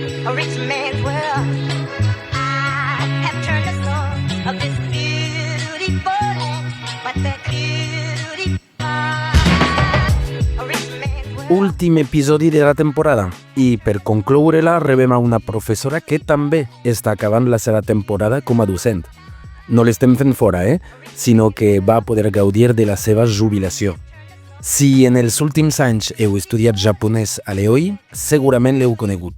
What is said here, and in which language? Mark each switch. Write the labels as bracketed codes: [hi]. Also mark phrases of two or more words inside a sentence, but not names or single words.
[en] a rich man's world. I have turned the soul of this beautiful land, but that beauty a rich man's world. [ca] Últim episodi de la temporada i per concloure-la rebem a una professora que també està acabant la seva temporada com a docent. No l'estem fent fora, sinó que va poder gaudir de la seva jubilació. Si en els últims anys heu estudiat japonès a l'EOI, segurament l'heu conegut.